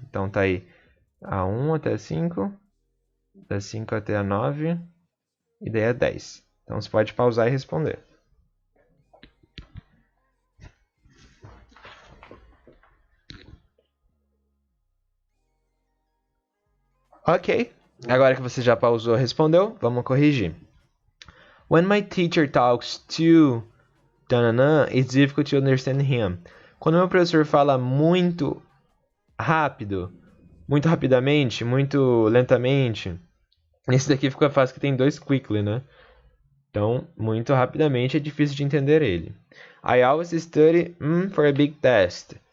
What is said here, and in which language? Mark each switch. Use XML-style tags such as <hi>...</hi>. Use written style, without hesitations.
<pt>Então tá aí a 1 até a 5, da 5 até a 9 e daí a 10. Então você pode pausar e responder. Ok, agora que você já pausou e respondeu, vamos corrigir.</pt> <en>When my teacher talks to tanana, it's difficult to understand him.</en> <pt>Quando meu professor fala muito rápido, muito rapidamente, muito lentamente, esse daqui fica fácil que tem dois quickly, né? Então, muito rapidamente é difícil de entender ele.</pt> <en>I always study for a big test.</en>